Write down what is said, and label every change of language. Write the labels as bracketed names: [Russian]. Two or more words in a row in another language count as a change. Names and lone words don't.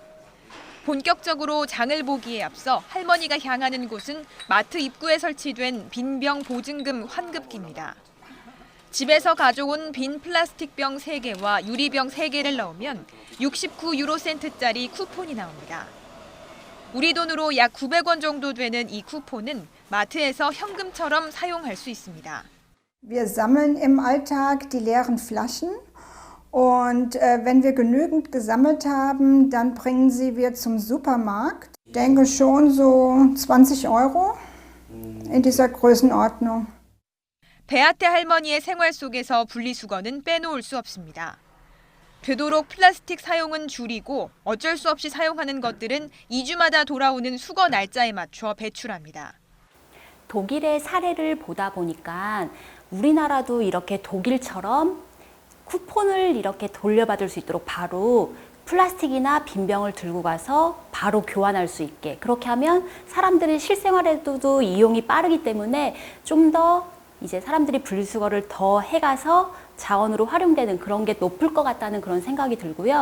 [Korean] 본격적으로 장을 보기에 앞서 할머니가 향하는 곳은 마트 입구에 설치된 빈병 보증금 환급기입니다. 집에서 가져온 빈 플라스틱 병 3개와 유리병 3개를 넣으면 69유로센트짜리 쿠폰이 나옵니다. 우리 돈으로 약 900원 정도 되는 이 쿠폰은 마트에서 현금처럼 사용할 수 있습니다. [German] Wir sammeln im Alltag die leeren Flaschen und wenn wir genügend gesammelt haben, dann bringen wir zum Supermarkt. Ich denke schon so 20 Euro in dieser Größenordnung. [Korean] 베아테 할머니의 생활 속에서 분리수거는 빼놓을 수 없습니다. 되도록 플라스틱 사용은 줄이고 어쩔 수 없이 사용하는 것들은 2주마다 돌아오는 수거 날짜에 맞춰 배출합니다. 독일의 사례를 보다 보니까 우리나라도 이렇게 독일처럼 쿠폰을 이렇게 돌려받을 수 있도록 바로 플라스틱이나 빈병을 들고 가서 바로 교환할 수 있게 그렇게 하면 사람들이 실생활에도 이용이 빠르기 때문에 좀 더 이제 사람들이 분리수거를 더 해가서 자원으로 활용되는 그런 게 높을 것 같다는 그런 생각이 들고요.